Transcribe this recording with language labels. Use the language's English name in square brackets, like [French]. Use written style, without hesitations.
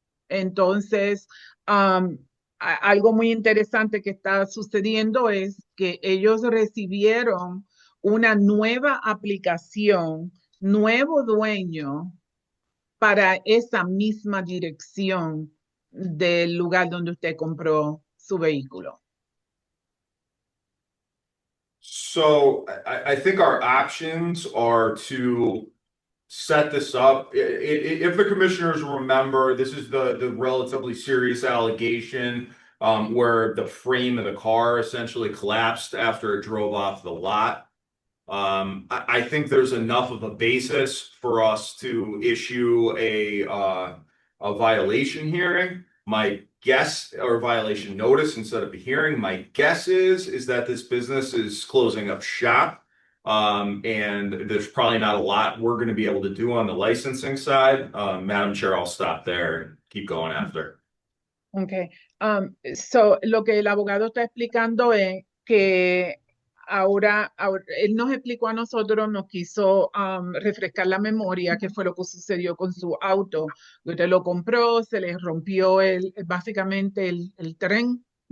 [Spanish] Entonces, algo muy interesante que está sucediendo es que ellos recibieron una nueva aplicación, nuevo dueño para esa misma dirección del lugar donde usted compró su vehículo. [English] So I think our options are to set this up. If the commissioners remember, this is the relatively serious allegation where the frame of the car essentially collapsed after it drove off the lot. I think there's enough of a basis for us to issue a violation hearing. My guess, or violation notice instead of a hearing, my guess is that this business is closing up shop. And there's probably not a lot we're going to be able to do on the licensing side. Madam Chair, I'll stop there and keep going after. Okay. [Spanish] So lo que el abogado está explicando es que ahora él nos explicó a nosotros, nos quiso refrescar la memoria, qué fue lo que sucedió con su auto. Usted lo compró, se le rompió básicamente el tren.